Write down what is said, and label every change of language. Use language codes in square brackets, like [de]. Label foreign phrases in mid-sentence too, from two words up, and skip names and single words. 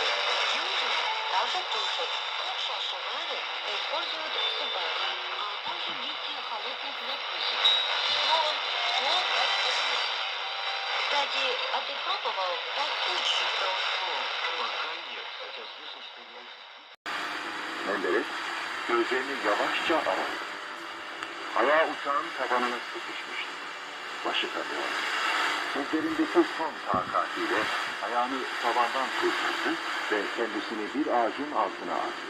[ru] Южные также тушат, а шашимары используют в супах, а также в виде холодных закусок. Словом, как вкусно. Кстати, а ты пробовал подсушить тофу? Пока нет, хотя слышал, что есть. [tr] Menderes gözlerini yavaşça aradı. Ayağı uçağın tabanına sıkışmıştı. Başı kalıyor. Gözlerindeki son takatiyle ayağını tabandan kurtardı ve kendisini bir ağacın altına attı.